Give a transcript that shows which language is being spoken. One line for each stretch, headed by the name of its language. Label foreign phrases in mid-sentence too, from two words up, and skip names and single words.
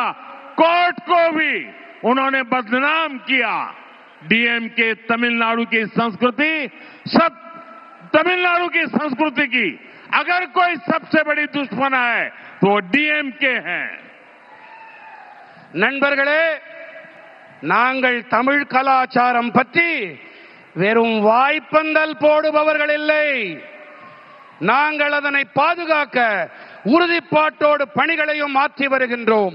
Hindi: कोर्ट को भी उन्होंने बदनाम किया। डीएमके तमिलनाडु की संस्कृति, सब तमिलनाडु की संस्कृति की अगर कोई सबसे बड़ी दुश्मन है तो डीएमके है।
Tamil: நண்பர்களே, நாங்கள் தமிழ் கலாச்சாரம் பற்றி வெறும் வாய்ப்பந்தல் போடுபவர்கள் இல்லை. நாங்கள் அதனை பாதுகாக்க உறுதிப்பாட்டோடு பணிகளையும் மாற்றி வருகின்றோம்.